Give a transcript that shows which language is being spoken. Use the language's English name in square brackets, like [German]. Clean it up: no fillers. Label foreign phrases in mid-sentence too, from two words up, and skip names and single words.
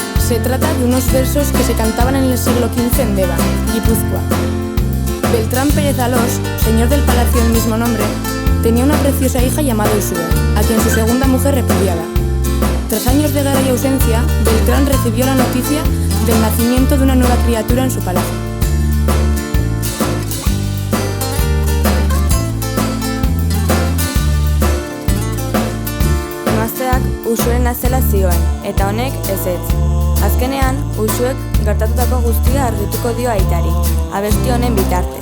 [Spanish] Se trata de unos versos que se cantaban en el siglo XV en Deva, Guipúzcoa. Beltrán Pérez Alós, señor del palacio del mismo nombre, tenía una preciosa hija llamada Usue, a quien su segunda mujer repudiaba. Tras años de guerra y ausencia, Beltrán recibió la noticia del nacimiento de una nueva criatura en su palacio. [Basque] Emazteak Usueren azela zioen, eta honek ezetz. Azkenean, Usuek gertatutako guztia argituko dio aitari, abesti honen bitartez.